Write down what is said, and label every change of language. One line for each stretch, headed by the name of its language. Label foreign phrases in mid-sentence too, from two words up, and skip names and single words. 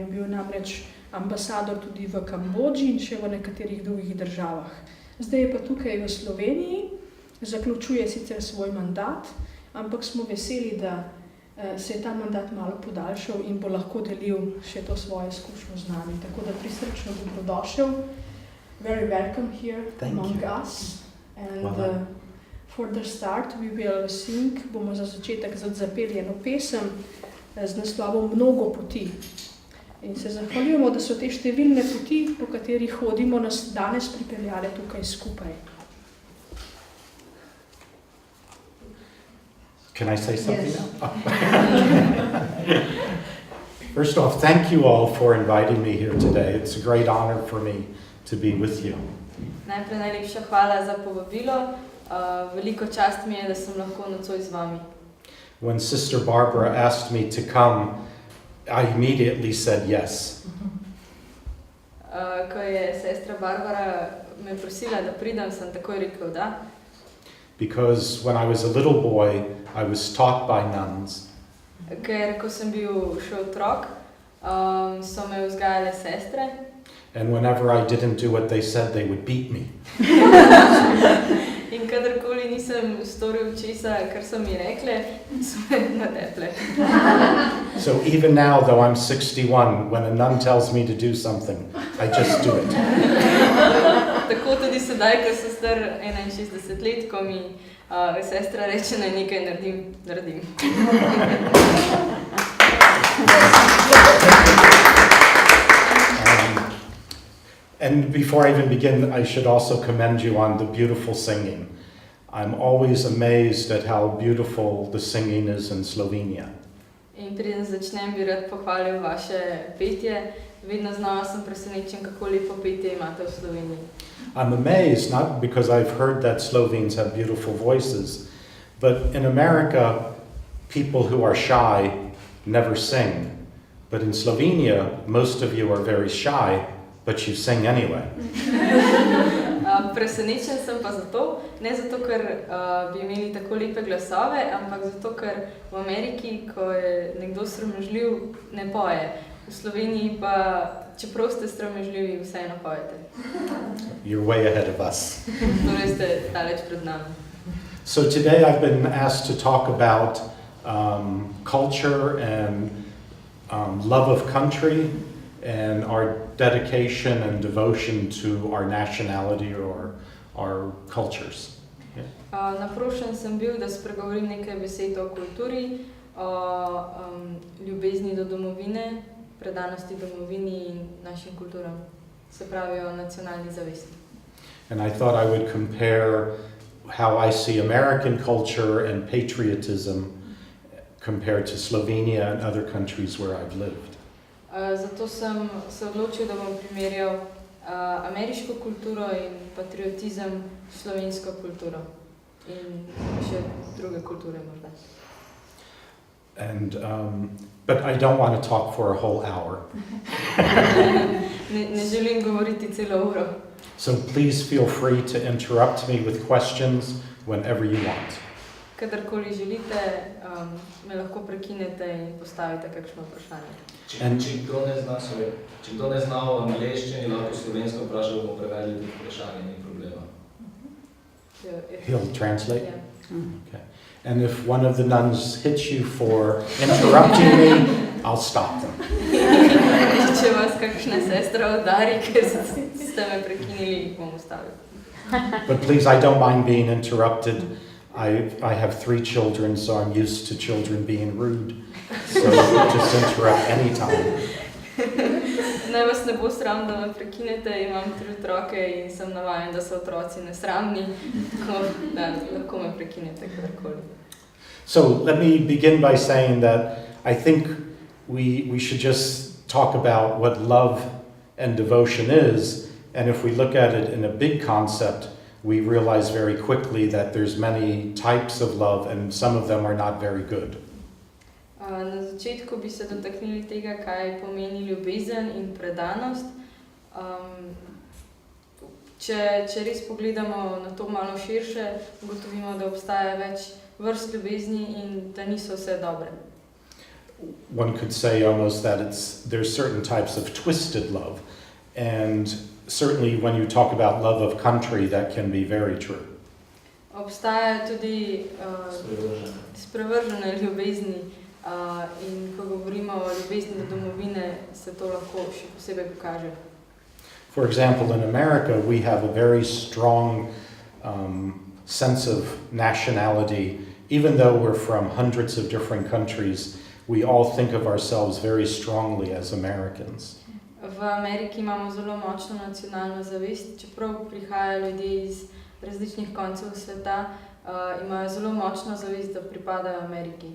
Slovenian: Bil namreč ambasador tudi v Kambodži in še v nekaterih drugih državah. Zdaj je pa tukaj v Sloveniji, zaključuje sicer svoj mandat, ampak smo veseli, da se je ta mandat malo podaljšal in bo lahko delil še to svojo izkušnjo z nami. Tako da prisrčno dobrodošel.
English: Very welcome here among us. And for the start we will sing,
Slovenian: bomo za začetek zapeli eno pesem z naslovom Mnogo poti. In se zahvaljujemo, da so te številne poti, po katerih hodimo, nas danes pripeljale tukaj skupaj.
English: Can I say something Yes. now? First off, thank you all for inviting me here today. It's a great honor for me to be with you.
Slovenian: Najprej najlepša hvala za povabilo. Veliko čast mi je, da sem lahko nocoj z vami.
English: When Sister Barbara asked me to come, I immediately said yes.
Slovenian: Ko je sestra Barbara me prosila, da pridem, sem takoj rekel da.
English: Because when I was a little boy, I was taught by nuns.
Slovenian: Ker ko sem bil še otrok, so me vzgajale sestre.
English: And whenever I didn't do what they said, they would beat me.
Slovenian: In kadarkoli nisem storil česa, kar so mi rekle, so me nateple.
English: So even now, though I'm 61, when a nun tells me to do something, I just do it.
Slovenian: Tako tudi sedaj, ko sem star 61 let, ko mi sestra reče, naj nekaj naredim.
English: And before I even begin, I should also commend you on the beautiful singing. I'm always amazed at how beautiful the singing is in Slovenia.
Slovenian: In preden začnem, bi rad pohvalil vaše petje. Vedno znova sem presenečen, kako lepo petje imate v Sloveniji.
English: I'm amazed, not because I've heard that Slovenes have beautiful voices, but in America, people who are shy never sing. But in Slovenia, most of you are very shy, but you sing anyway.
Slovenian: Presenečen sem pa zato, ne zato, ker bi imeli tako lepe glasove, ampak zato, ker v Ameriki, ko je nekdo sramežljiv, ne poje. V Sloveniji pa, čeprav ste sramežljivi, vseeno pojete.
English: You're way ahead of us.
Slovenian: Torej ste daleč pred nami.
English: So today I've been asked to talk about culture and love of country and our dedication and devotion to our nationality or our cultures.
Slovenian: Naprošen sem bil, da spregovorim nekaj besed o kulturi, o ljubezni do domovine, predanosti domovini in našim kulturam, se pravi o nacionalni zavesti.
English: And I thought I would compare how I see American culture and patriotism compared to Slovenia and other countries where I've lived.
Slovenian: Zato sem se odločil, da bom primerjal ameriško kulturo in patriotizem s slovensko kulturo in še druge kulture morda.
English: And, but I don't want to talk for a whole hour.
Slovenian: Ne želim govoriti celo uro.
English: So please feel free to interrupt me with questions whenever you want.
Slovenian: Kadarkoli želite, me lahko prekinete in postavite kakšno vprašanje. Če kdo ne zna v angleščini, lahko slovensko vpraša, bomo prevedli tudi vprašanje, ni problema.
English: He'll translate? Yeah. Okay. And if one of the nuns hits you for interrupting me, I'll stop them.
Slovenian: Če vas kakšna sestra udari, ker ste me prekinili, bom ustavil.
English: But please, I don't mind being interrupted. I have 3 children, so I'm used to children being rude. So just interrupt anytime.
Slovenian: Naj vas ne bo sram, da me prekinete, imam 3 otroke in sem navajen, da so otroci nesramni, tako da lahko me prekinete kadarkoli.
English: So let me begin by saying that I think we should just talk about what love and devotion is, and if we look at it in a big concept, we realize very quickly that there's many types of love and some of them are not very good.
Slovenian: Na začetku bi se dotaknili tega, kaj pomeni ljubezen in predanost. Če res pogledamo na to malo širše, ugotovimo, da obstaja več vrst ljubezni in da niso vse dobre.
English: One could say almost that there's certain types of twisted love, and certainly when you talk about love of country, that can be very true.
Slovenian: Obstaja tudi sprevržene ljubezni in ko govorimo o ljubezni do domovine, se to lahko še posebej pokaže.
English: For example, in America, we have a very strong sense of nationality. Even though we're from hundreds of different countries, we all think of ourselves very strongly as Americans.
Slovenian: V Ameriki imamo zelo močno nacionalno zavest, čeprav prihajajo ljudje iz različnih koncev sveta, imajo zelo močno zavest, da pripadajo Ameriki.